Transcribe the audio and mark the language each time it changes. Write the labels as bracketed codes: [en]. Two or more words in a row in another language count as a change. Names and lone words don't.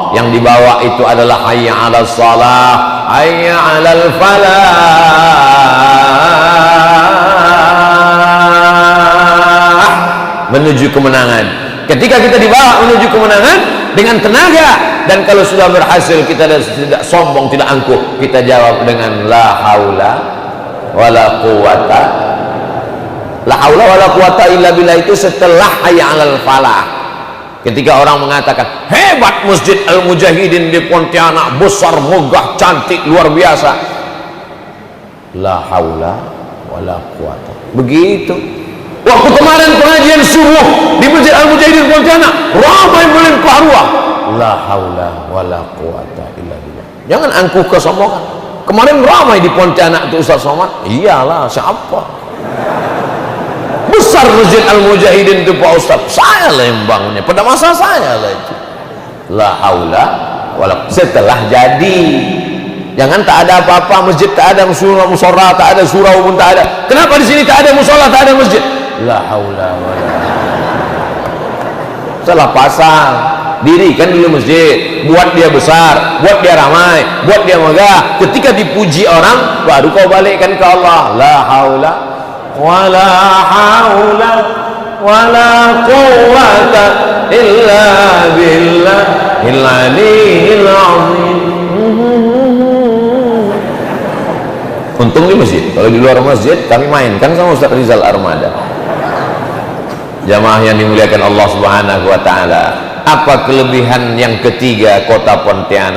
[id] Yang dibawa itu adalah [ar] حي على الصلاة حي على الفلاح, [id] menuju kemenangan. Ketika kita dibawa menuju kemenangan dengan tenaga, dan kalau sudah berhasil kita tidak sombong, tidak angkuh, kita jawab dengan [ar] لا حول ولا قوة. لا حول ولا قوة إلا بالله [id] itu setelah [ar] حي على الفلاح. [id] Ketika orang mengatakan hebat Masjid Al-Mujahidin di Pontianak, besar, megah, cantik, luar biasa, [ar] لا حول ولا قوة. [id] Begitu. Waktu kemarin pengajian subuh di Masjid Al-Mujahidin Pontianak, ramai melimpah ruah, [ar] لا حول ولا قوة إلا بالله. [id] Jangan angkuh kesombongan. Kemarin ramai di Pontianak itu Ustaz Somad. Iyalah, siapa? Besar Masjid Al-Mujahidin itu Pak Ustaz, saya lah yang bangunnya, pada masa saya lah itu. [ar] لا حول ولا. [id] Setelah jadi, jangan tak ada apa-apa, masjid tak ada, musola tak ada, surau pun tak ada. Kenapa di sini tak ada musola, tak ada masjid? [ar] لا حول ولا. [id] Salah pasang. Dirikan dulu masjid, buat dia besar, buat dia ramai, buat dia megah. Ketika dipuji orang, baru kau balikkan ke Allah. [ar] لا حول ولا حول ولا قوة إلا بالله العلي العظيم. [id] Untung di masjid. Kalau di luar masjid kami mainkan sama Ustaz Rizal Armada. Jamaah yang dimuliakan Allah [ar] سبحانه وتعالى, [id] apa kelebihan yang ketiga kota Pontianak?